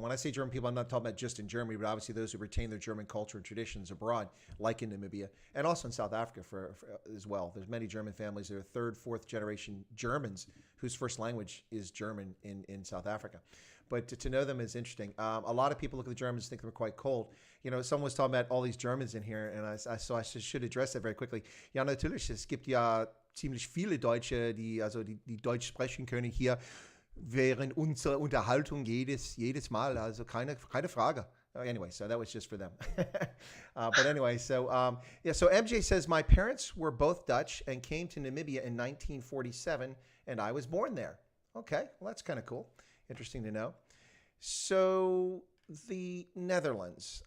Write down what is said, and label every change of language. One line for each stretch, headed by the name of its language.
English: When I say German people, I'm not talking about just in Germany, but obviously those who retain their German culture and traditions abroad, like in Namibia and also in South Africa for as well. There's many German families that are third, fourth generation Germans whose first language is German in South Africa. But to know them is interesting. A lot of people look at the Germans and think they're quite cold. Someone was talking about all these Germans in here, and I should address that very quickly.
German: Ja, natürlich, es gibt ja ziemlich viele Deutsche, die Deutsch sprechen können hier während unserer Unterhaltung jedes Mal. Also keine Frage.
English: Anyway, so that was just for them. But anyway, so MJ says, my parents were both Dutch and came to Namibia in 1947, and I was born there. Okay, well, that's kind of cool. Interesting to know. So the Netherlands.